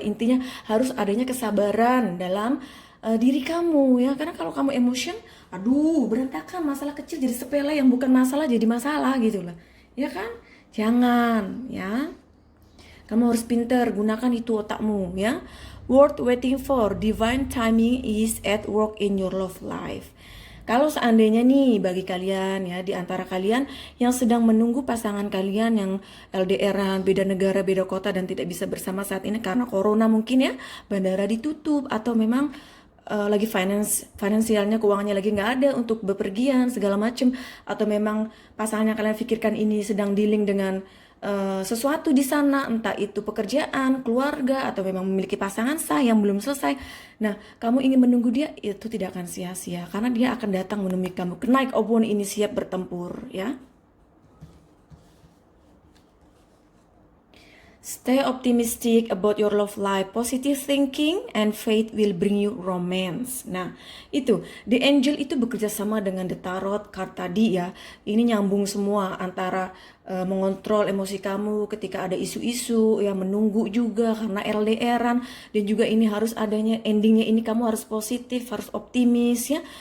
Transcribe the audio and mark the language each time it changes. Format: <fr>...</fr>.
<id>Intinya harus adanya kesabaran dalam diri kamu ya. Karena kalau kamu emotion, aduh berantakan, masalah kecil jadi sepele, yang bukan masalah jadi masalah gitu lah ya kan. Jangan ya, kamu harus pintar, gunakan itu otakmu ya.</id> <en>Worth waiting for, divine timing is at work in your love life.</en> <id>Kalau seandainya nih bagi kalian ya, di antara kalian yang sedang menunggu pasangan kalian yang LDRan, beda negara, beda kota, dan tidak bisa bersama saat ini karena corona mungkin ya, bandara ditutup, atau memang lagi finansialnya, keuangannya lagi nggak ada untuk bepergian segala macem, atau memang pasangan yang kalian pikirkan ini sedang dealing dengan sesuatu di sana, entah itu pekerjaan, keluarga, atau memang memiliki pasangan sah yang belum selesai. Nah, kamu ingin menunggu dia, itu tidak akan sia-sia karena dia akan datang menemui kamu. Knight of Wands ini siap bertempur ya.</id> <en>Stay optimistic about your love life. Positive thinking and faith will bring you romance.</en> <id>Nah, itu The Angel itu bekerja sama dengan The Tarot card tadi ya. Ini nyambung semua antara mengontrol emosi kamu ketika ada isu-isu ya, menunggu juga karena LDRan, dan juga ini harus adanya endingnya, ini kamu harus positif, harus optimis ya.</id>